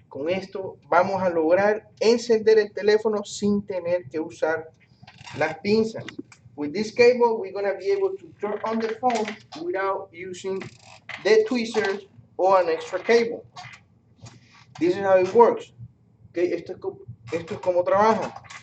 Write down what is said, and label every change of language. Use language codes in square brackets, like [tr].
[es] Con esto vamos a lograr encender el teléfono sin tener que usar las pinzas. [en] With this cable, we're going to be able to turn on the phone without using the tweezers or an extra cable. This is how it works. [es] Okay, esto es como trabaja.